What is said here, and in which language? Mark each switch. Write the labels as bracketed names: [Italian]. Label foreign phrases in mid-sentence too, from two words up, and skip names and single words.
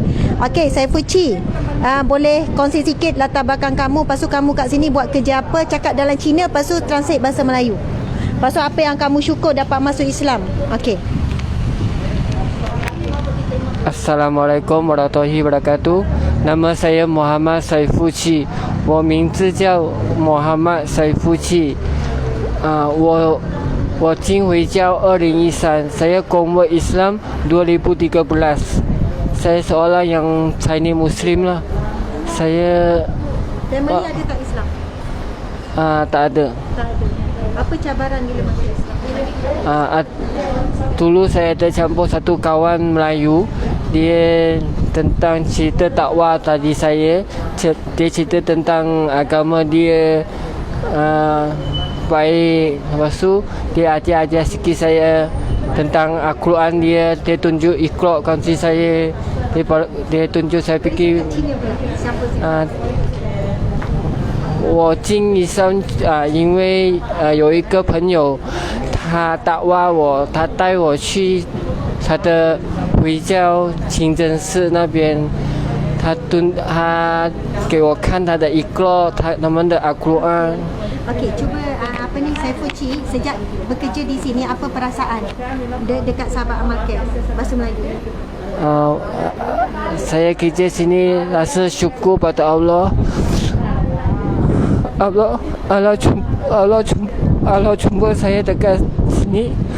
[Malay] Okey, Saiful Chi, boleh kongsi sikit latar belakang kamu, lepas tu kamu kat sini buat kerja apa, cakap dalam Cina, lepas tu translate bahasa Melayu. Lepas tu apa yang kamu syukur dapat masuk Islam. Okey. [Arabic] السلام عليكم ورحمة الله وبركاته. [Malay] Nama saya Muhammad Saiful Chi. [Chinese] 我名字叫 Muhammad Saiful Chi. 我进回教2013. [Malay] Saya convert Islam 2013. Saya seorang yang [English] Chinese Muslim [Malay] lah. Saya Family ada tak Islam? tak ada. Tak ada. Apa cabaran bila masuk Islam? Dulu saya ada campur satu kawan Melayu. Dia tentang cerita takwa tadi saya. Dia cerita tentang agama dia baik. Lepas tu dia ajar sikit saya tentang Al-Quran dia. Dia tunjuk Iqra kongsi saya. Dia tunjuk saya fikir [Chinese] 我进医生因为有一个朋友他打挖我，他带我去他的回教清真寺那边，他给我看他的Iqra，他们的 Al-Quran。 [Malay] Okey, cuba apa ni Saiful Chi sejak bekerja di sini apa perasaan dekat sahabat market bahasa Melayu? Saya kerja sini rasa syukur pada Allah. Allah jumpa saya dekat sini.